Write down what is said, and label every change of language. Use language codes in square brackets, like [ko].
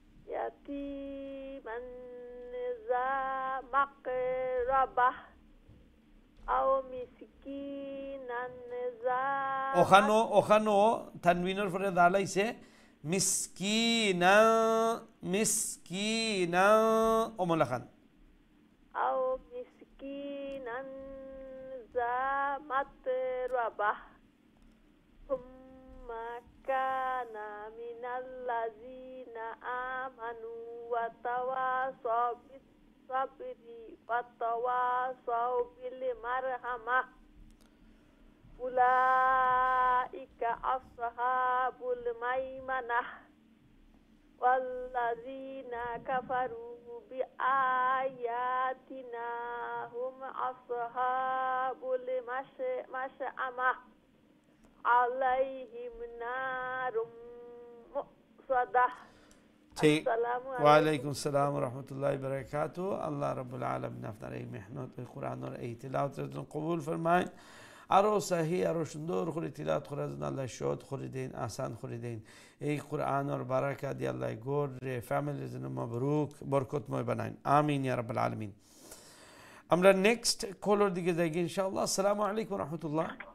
[ar] ইয়াতিমান যা মাকরাবা أو مسكينا ذا [bn] ওখানো তানবিনের পরে দাল আইছে মিসকিনা ওমলা খান [ar] أو مسكينا ذا متربة ثم كان من الذين آمنوا وتواصوا بالصبر وتواصوا بالمرحمة أولئك أصحاب الميمنة والذين كفروا بآياتنا هم أصحاب المشأمة عليهم نار مؤصدة [bn] ঠিক ওয়ালাইকুম আসসালাম ওয়া রাহমাতুল্লাহি ওয়া বারাকাতুহু আল্লাহ রাব্বুল আলামিন আপনার এই মেহনত কোরআনের এই তিলাওয়াতের জন্য কবুল ফরমায় আরো সহি আরো সুন্দর করে তিলাওয়াত করার জন্য আল্লাহ সহজ করে দেন আসান করে দেন এই কোরআনের বারাকা দিয়ে আল্লাহ গোর ফ্যামিলির জন্য মাবরুক বরকতময় বানান আমিন ইয়া রাব্বাল আলামিন আমরা নেক্সট কলার দিকে যাই ইনশাআল্লাহ আসসালামু আলাইকুম ওয়া রাহমাতুল্লাহ